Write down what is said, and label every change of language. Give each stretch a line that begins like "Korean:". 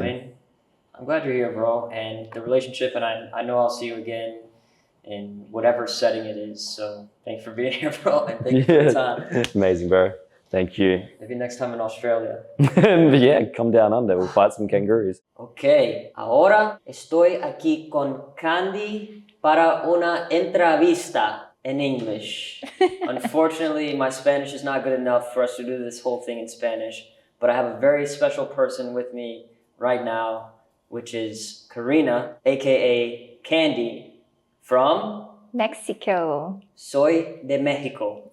English: I mean, I'm glad you're here, bro. And the relationship, and I know I'll see you again in whatever setting it is. So thanks for being here, bro. And thank you for your time. Amazing, bro. Thank you. Maybe next time in Australia. Yeah, come down under. We'll fight some kangaroos.
Spanish: Okay, ahora estoy aquí con Candy para una entrevista en English.
English: Unfortunately, my Spanish is not good enough for us to do this whole thing in Spanish, but I have a very special person with me right now, which is Karina, aka Candy, from Mexico.
Spanish: Soy de Mexico.